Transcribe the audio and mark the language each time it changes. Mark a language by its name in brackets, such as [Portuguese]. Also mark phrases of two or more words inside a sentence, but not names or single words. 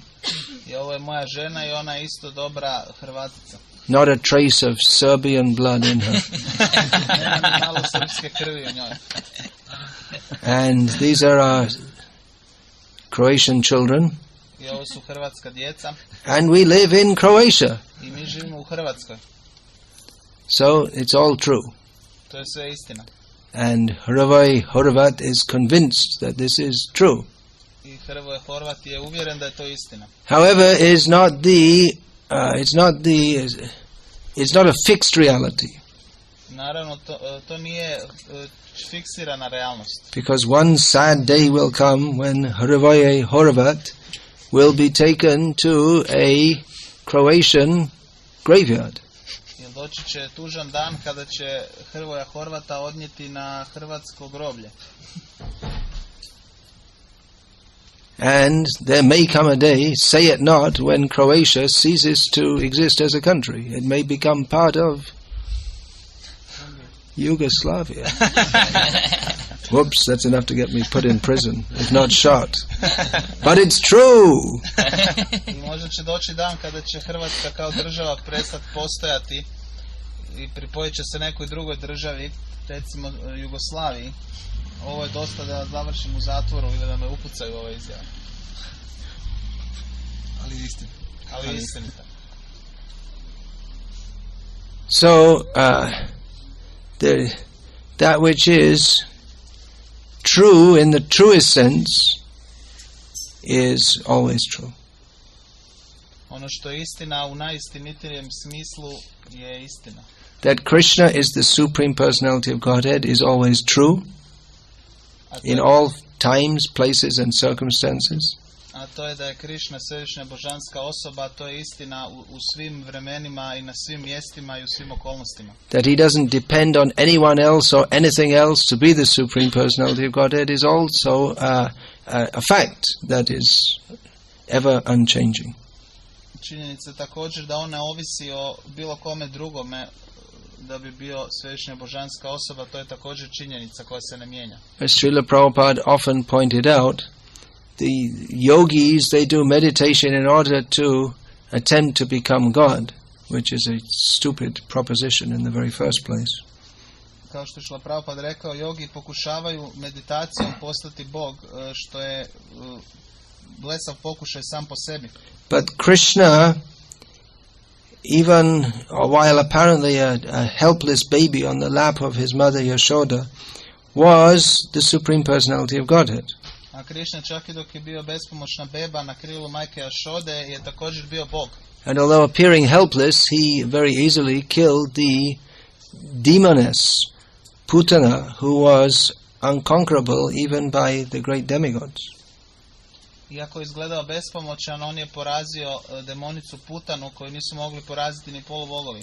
[Croatian] I ovo je moja žena i ona je isto dobra Hrvatica. [English] Not a trace of Serbian blood in her. [Croatian] Nema ni malo srpske krvi u njoj. [English] And these are our Croatian children. [Croatian] I ovo su hrvatska djeca. [English] And we live in Croatia. [Croatian] I mi živimo u Hrvatskoj. [English] So it's all true. [Croatian] To je sve istina. [English] And Hrvoje Horvat is convinced that this is true. [Croatian] I Hrvoje Horvat je uvjeren da je to istina. [English] However, it's not a fixed reality. [Croatian] Naravno, to nije fiksirana realnost. [English] Because one sad day will come when Hrvoje Horvat will be taken to a Croatian graveyard. [Croatian] Jer doći će tužan dan kada će Hrvoja Horvata odnijeti na hrvatsko groblje. [English] And there may come a day, say it not, when Croatia ceases to exist as a country. It may become part of Yugoslavia. Whoops, that's enough to get me put in prison, if not shot. But it's true! [Croatian] I možda će doći dan kada će Hrvatska kao država prestati postojati i pripojit će se nekoj drugoj državi, recimo Jugoslaviji. Ovo je dosta da završim u zatvoru ili da me upucaju ove izjave. Ali istinita. [English] So, that which is true in the truest sense is always true. [Croatian] Ono što je istina u najistinitijem smislu je istina. [English] That Krishna is the Supreme Personality of Godhead is always true in all times, places and circumstances. [Croatian] A to je da je Krišna središnja božanska osoba, to je istina u svim vremenima i na svim mjestima i u svim okolnostima. [English] That he doesn't depend on anyone else or anything else to be the Supreme Personality of Godhead is also a fact that is ever unchanging. [Croatian] Činjenica također da on ne ovisi o bilo kome drugome da bi bio središnja božanska osoba, to je također činjenica koja se ne mijenja. [English] As Srila Prabhupada often pointed out, the yogis, they do meditation in order to attempt to become God, which is a stupid proposition in the very first place. [Croatian] Kao što je Srila Prabhupada rekao, jogi pokušavaju meditacijom postati Bog, što je blesav pokušaj sam po sebi. [English] But Krishna, even while apparently a helpless baby on the lap of his mother Yashoda, was the Supreme Personality of Godhead. [Croatian] A Krišna čak i dok je bio bespomoćna beba na krilu majke Jašode je također bio Bog. [English] And although appearing helpless, he very easily killed the demoness Putana, who was unconquerable even by the great demigods. [Croatian] Iako je izgledao bespomoćan, on je porazio demonicu Putanu koju nisu mogli poraziti ni polubogovi.